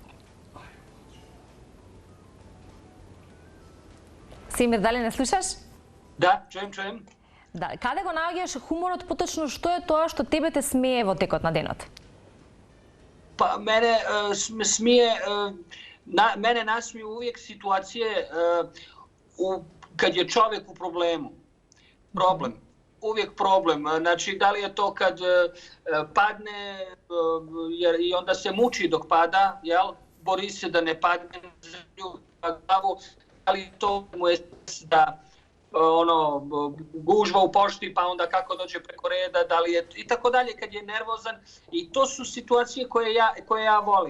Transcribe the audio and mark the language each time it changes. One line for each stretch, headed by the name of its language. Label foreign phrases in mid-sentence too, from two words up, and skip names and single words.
Macedonian: Семир, дали не слушаш? Да, чуем. Да, каде го наоѓаш хуморот, поточно што е тоа што тебе те смее во текот на денот?
Bosnian: Па мене насмеju uvijek situacije kad je čovjek u problemu. Problem. Uvijek problem. Znači, da li je to kad padne i onda se muči dok pada, jel? Bori se da ne padne na glavu, ali to mu je da gužva u pošti, pa onda kako dođe preko reda, da li je i tako dalje kad je nervozan i to su situacije koje ja volim.